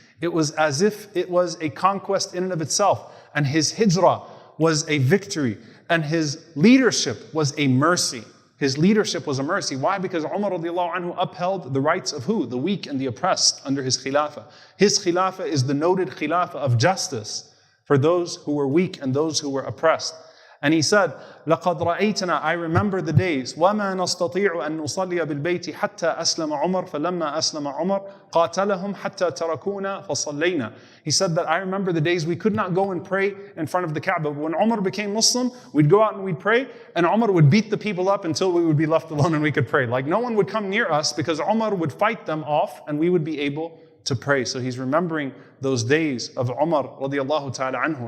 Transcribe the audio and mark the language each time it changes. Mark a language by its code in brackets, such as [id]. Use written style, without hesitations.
[en] It was as if it was a conquest in and of itself. And his hijrah was a victory. And his leadership was a mercy. His leadership was a mercy. Why? Because Umar radiallahu anhu upheld the rights of who? The weak and the oppressed under his khilafah. His khilafah is the noted khilafah of justice for those who were weak and those who were oppressed. And he said, [ar] لَقَدْ رَأَيْتَنَا, [en] I remember the days, [ar] وَمَا نَسْتَطِيعُ أَن نُصَلِّيَ بِالْبَيْتِ حَتَّى أَسْلَمَ عُمَرْ فَلَمَّا أَسْلَمَ عُمَرْ قَاتَلَهُمْ حَتَّى تَرَكُونَا فَصَلَّيْنَا. [en] He said that I remember the days we could not go and pray in front of the Kaaba. But when Umar became Muslim, we'd go out and we'd pray, and Umar would beat the people up until we would be left alone and we could pray. Like no one would come near us because Umar would fight them off and we would be able to pray. So he's remembering those days of Umar radiallahu ta'ala anhu.